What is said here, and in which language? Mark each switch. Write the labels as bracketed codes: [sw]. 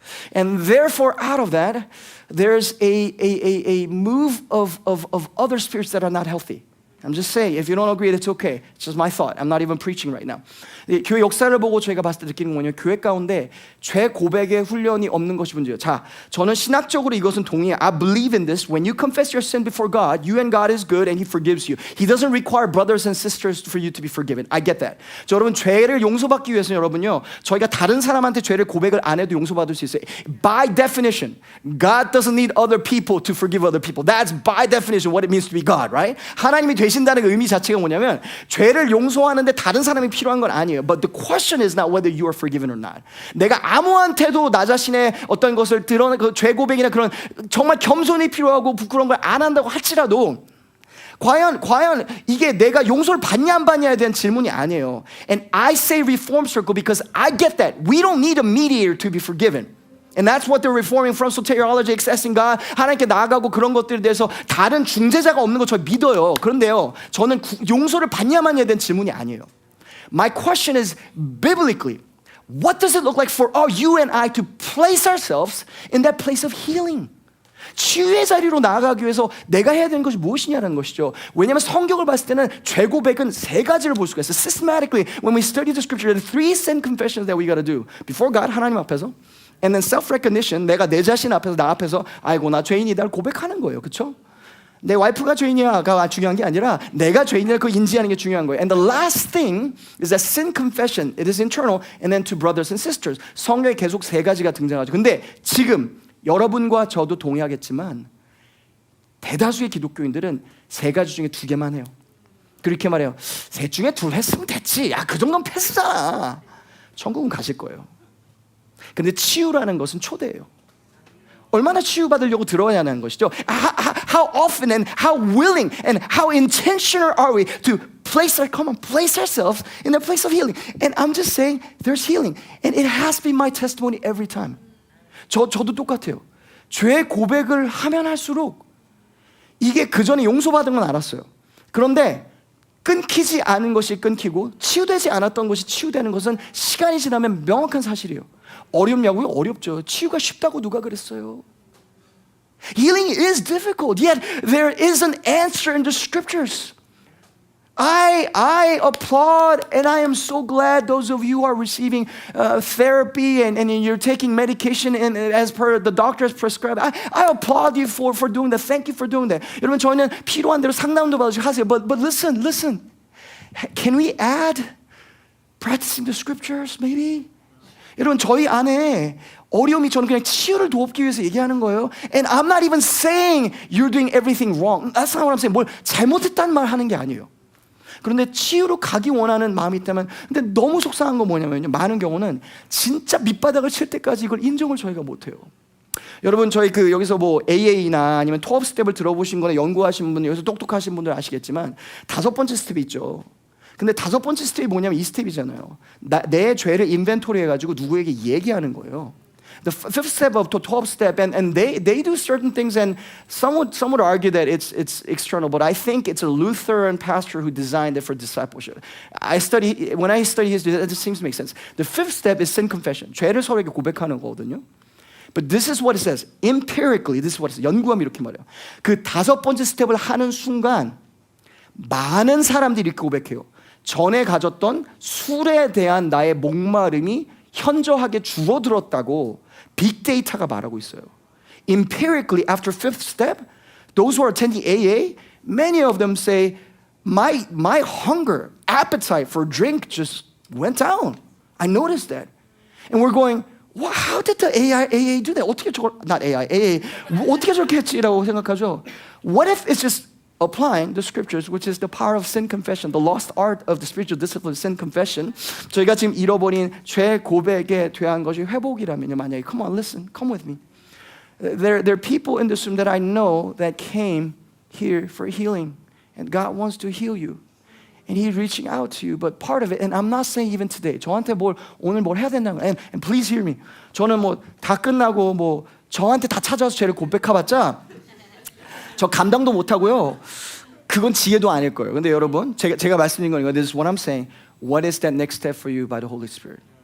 [en] And therefore, out of that, there's a move of other spirits that are not healthy. I'm just saying, if you don't agree, that's okay. It's just my thought. I'm not even preaching right now. [ko] 교회 역사를 보고 저희가 봤을 때 느끼는 거는 교회 가운데 죄 고백의 훈련이 없는 것이 문제예요. 자, 저는 신학적으로 이것은 동의해요. [en] I believe in this. When you confess your sin before God, you and God is good and He forgives you. He doesn't require brothers and sisters for you to be forgiven. I get that. [ko] 자, 여러분, 죄를 용서받기 위해서는 여러분요, 저희가 다른 사람한테 죄를 고백을 안 해도 용서받을 수 있어요. [en] By definition, God doesn't need other people to forgive other people. That's by definition what it means to be God, right? [ko] 하나님이 되신다는 그 의미 자체가 뭐냐면 죄를 용서하는데 다른 사람이 필요한 건 아니에요. [en] But the question is not whether you are forgiven or not. [ko] 내가 아무한테도 나 자신의 어떤 것을 드러내 그 죄 고백이나 그런 정말 겸손이 필요하고 부끄러운 걸 안 한다고 할지라도 과연 이게 내가 용서를 받냐 안 받냐에 대한 질문이 아니에요. [en] And I say reform circle because I get that. We don't need a mediator to be forgiven. And that's what they're reforming from soteriology, accessing God. [ko] 하나님께 나아가고 그런 것들에 대해서 다른 중재자가 없는 거 저 믿어요. 그런데요, 저는 용서를 받냐 마냐에 대한 질문이 아니에요. [en] My question is, biblically, what does it look like for you and I to place ourselves in that place of healing? [ko] 치유의 자리로 나아가기 위해서 내가 해야 되는 것이 무엇이냐는 것이죠. 왜냐하면 성경을 봤을 때는 죄 고백은 세 가지를 볼 수가 있어요. [en] Systematically, when we study the scripture, there are three sin confessions that we got to do. Before God, [ko] 하나님 앞에서. [en] And then self-recognition, [ko] 내가 내 자신 앞에서 나 앞에서 아이고 나 죄인이다를 고백하는 거예요. 그렇죠? 내 와이프가 죄인이야가 중요한 게 아니라 내가 죄인이라 그걸 인지하는 게 중요한 거예요. [en] And the last thing is that sin confession. It is internal. And then to brothers and sisters. [ko] 성경에 계속 세 가지가 등장하죠. 근데 지금 여러분과 저도 동의하겠지만 대다수의 기독교인들은 세 가지 중에 두 개만 해요. 그렇게 말해요. 셋 중에 둘 했으면 됐지. 야, 그 정도는 패스잖아. 천국은 가실 거예요. 근데 치유라는 것은 초대예요. 얼마나 치유받으려고 들어야 하는 것이죠. [en] How often and how willing and how intentional are we to place ourselves in the place of healing. And I'm just saying there's healing. And it has been my testimony every time. [ko] 저도 똑같아요. 죄 고백을 하면 할수록 이게 그전에 용서받은 건 알았어요. 그런데 끊기지 않은 것이 끊기고 치유되지 않았던 것이 치유되는 것은 시간이 지나면 명확한 사실이에요. 어렵냐고요? 어렵죠. 치유가 쉽다고 누가 그랬어요? [en] Healing is difficult, yet there is an answer in the scriptures. I applaud and I am so glad those of you who are receiving therapy and you're taking medication and as per the doctor's prescribed. I applaud you for doing that. Thank you for doing that. [ko] 여러분 저희는 필요한 대로 상담도 받으시고 하세요. [en] But listen. Can we add practicing the scriptures maybe? [ko] 여러분 저희 안에 어려움이 저는 그냥 치유를 돕기 위해서 얘기하는 거예요. [en] And I'm not even saying you're doing everything wrong. That's not what I'm saying. [ko] 뭘 잘못했다는 말 하는 게 아니에요. 그런데 치유로 가기 원하는 마음이 있다면 근데 너무 속상한 건 뭐냐면요. 많은 경우는 진짜 밑바닥을 칠 때까지 이걸 인정을 저희가 못해요. 여러분 저희 여기서 뭐 AA나 아니면 12 스텝을 들어보신 거나 연구하신 분들 여기서 똑똑하신 분들 아시겠지만 5번째 스텝이 있죠. 근데 5번째 스텝이 뭐냐면 이 스텝이잖아요. 내 죄를 인벤토리 해가지고 누구에게 얘기하는 거예요. [en] The fifth step of the 12th step, and they do certain things, and some would argue that it's external, but I think it's a Lutheran pastor who designed it for discipleship. When I study history, it seems to make sense. The fifth step is sin confession. [ko] 죄를 서로에게 고백하는 거거든요. [en] But this is what it says. Empirically, this is what it says. [ko] 연구하면 이렇게 말해요. 그 5번째 스텝을 하는 순간 많은 사람들이 이렇게 고백해요. 전에 가졌던 술에 대한 나의 목마름이 현저하게 줄어들었다고 빅데이터가 말하고 있어요. [en] Empirically, after fifth step, those who are attending AA, many of them say, my hunger, appetite for drink just went down. I noticed that. And we're going, well, how did the AA do that? [ko] 어떻게 저걸, [en] not AA, [ko] 어떻게 저렇게 했지라고 생각하죠. [en] What if it's just applying the scriptures, which is the power of sin confession, the lost art of the spiritual discipline, sin confession. [ko] 저희가 지금 잃어버린 죄 고백에 대한 것이 회복이라면요. 만약에, [en] come on, listen, come with me. There are people in this room that I know that came here for healing, and God wants to heal you. And He's reaching out to you, but part of it, and I'm not saying even today, [ko] 저한테 오늘 뭘 해야 된다는 거예요. [en] And please hear me. [ko] 저는 다 끝나고 저한테 다 찾아와서 죄를 고백해봤자 저 감당도 못하고요. 그건 지혜도 아닐 거예요. 근데 여러분, 제가 말씀드린 거니까 [en] this is what I'm saying. What is that next step for you by the Holy Spirit?